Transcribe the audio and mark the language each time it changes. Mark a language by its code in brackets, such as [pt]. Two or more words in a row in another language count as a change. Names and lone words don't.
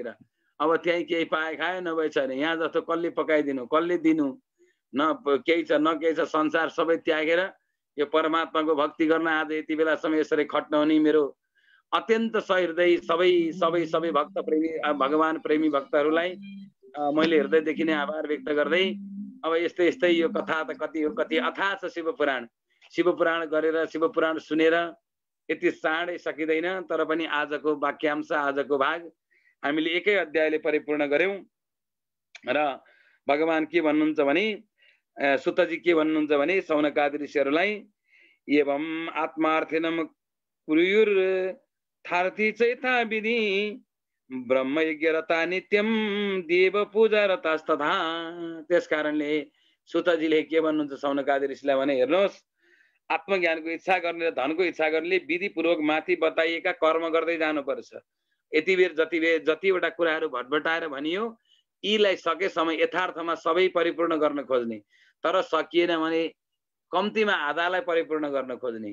[ne] अब त्यहीँ केही पाए खायो, नभए छैन। यहाँ जस्तो कसले पकाइदिनु, कसले दिनु, न केही छ न केही छ, संसार सबै त्यागेर यो परमात्माको भक्ति गर्न आज यति बेलासम्म यसरी खट्न हुने मेरो अत्यन्त सहृदय सबै भक्त प्रेमी भगवान प्रेमी भक्तहरूलाई मैले हृदयदेखि नै आभार व्यक्त गर्दै अब यस्तै यो कथा त कति अथाह छ शिवपुराण गरेर शिवपुराण सुनेर यति चाँडै सकिँदैन। तर पनि आजको वाक्यांश, आजको भाग हामीले एकै अध्यायले परिपूर्ण गर्यौं र भगवान के भन्नुहुन्छ भने, सुतजी के भन्नुहुन्छ भने सौनकादि ऋषिहरूलाई [sa] एवं आत्मार्थिनम कुर्युर्थार्थी चैथा विधि ब्रह्मयज्ञ रता नित्यम देव पूजा रतास्तथा। [ne] त्यसकारणले सुतजीले के भन्नुहुन्छ सौनकादि ऋषिलाई भने, हेर्नुहोस्, आत्मज्ञानको इच्छा गर्ने र धनको इच्छा गर्नेले विधिपूर्वक माथि बताइएका कर्म गर्दै जानुपर्छ। यति बेर जतिवटा कुराहरू भटभटाएर भनियो यीलाई सकेसम्म यथार्थमा सबै परिपूर्ण गर्न खोज्ने, तर सकिएन भने कम्तीमा आधालाई परिपूर्ण गर्न खोज्ने।